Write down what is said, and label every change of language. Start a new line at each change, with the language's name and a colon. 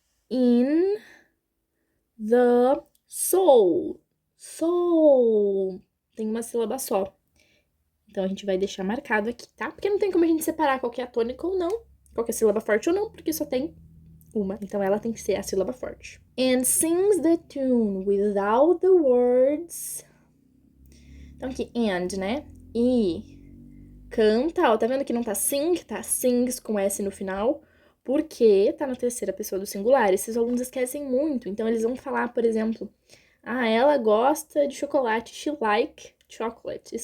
English: In the soul.
Portuguese: Soul. Tem uma sílaba só. Então, a gente vai deixar marcado aqui, tá? Porque não tem como a gente separar qual que é a tônica ou não, qual que é a sílaba forte ou não, porque só tem uma. Então, ela tem que ser a sílaba forte.
English: And sings the tune without the words.
Portuguese: Então, aqui, and, né? E canta, ó, tá vendo que não tá sing, tá sings com S no final, porque tá na terceira pessoa do singular. Esses alunos esquecem muito, então eles vão falar, por exemplo, ela gosta de chocolate,
English: she like chocolate.